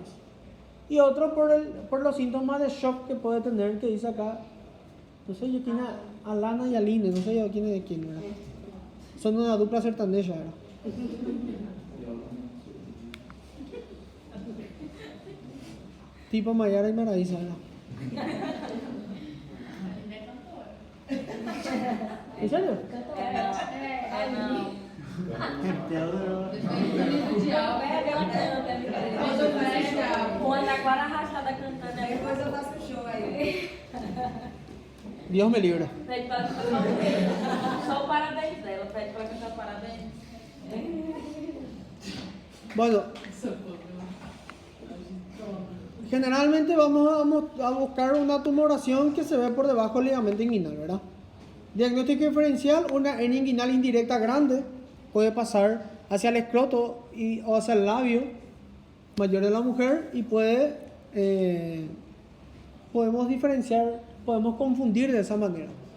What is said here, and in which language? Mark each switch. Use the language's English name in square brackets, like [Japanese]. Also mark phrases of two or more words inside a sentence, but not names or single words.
[Spanish] Y otro por los síntomas de shock que puede tener, que dice acá, no sé yo quién es, Alana y Aline, no sé yo quién es de quién, ¿verdad? Son una [Portuguese] dupla sertaneja, [Spanish] ¿verdad? Tipo Mayara y Maradiza, ¿verdad? ¿En serio? [Portuguese] Com a Taquara rachada cantando aí. Depois eu faço um show aí. [Spanish] Dios me libre. [Portuguese] Pede para só o parabéns dela. Pede para cantar parabéns. [Spanish] Bueno, generalmente vamos a buscar una tumoración que se ve por debajo del ligamento inguinal, ¿verdad? Diagnóstico diferencial, una hernia inguinal indirecta grande puede pasar hacia el escroto o hacia el labio mayor de la mujer y podemos diferenciar, podemos confundir de esa manera.